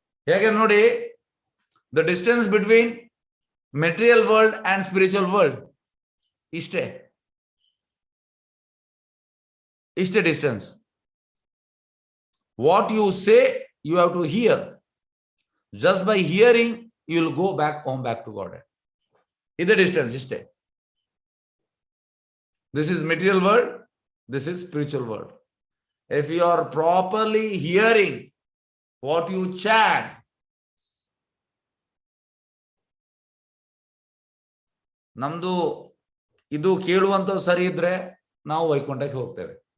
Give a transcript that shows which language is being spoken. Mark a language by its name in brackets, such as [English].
[Kannada] ಹೇಗೆ ನೋಡಿ, [English] the distance between material world and spiritual world [Kannada] ಇಷ್ಟೇ distance. [English] What you say you have to hear. Just by hearing you will go back home back to God. [Kannada] ಇದೆ distance ಇಷ್ಟೇ. [English] This is material world, this is spiritual world. If you are properly hearing what you chant, [Kannada] ನಮ್ದು ಇದು ಕೇಳುವಂತ ಸರಿ ಇದ್ರೆ ನಾವು ವೈಕುಂಠಕ್ಕೆ ಹೋಗ್ತೇವೆ.